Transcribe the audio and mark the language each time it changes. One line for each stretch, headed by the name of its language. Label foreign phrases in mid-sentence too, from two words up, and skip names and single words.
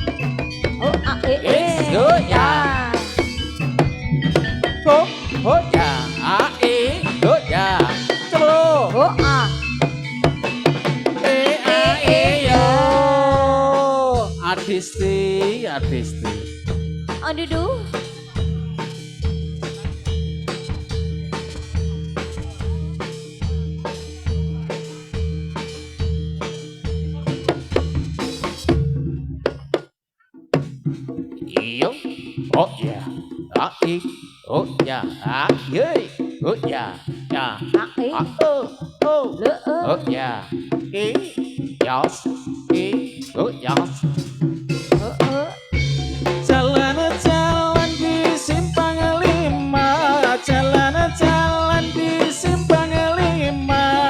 English: It's good, ya. Go, ya. Good, ya.
Indonesian: Coba yo. Artisti. Aduh.
English: Oh yeah, oh yeah, yay, oh yeah, oh yeah, yes, oh yes.
Indonesian: Jalan di simpang lima, jalan di simpang lima.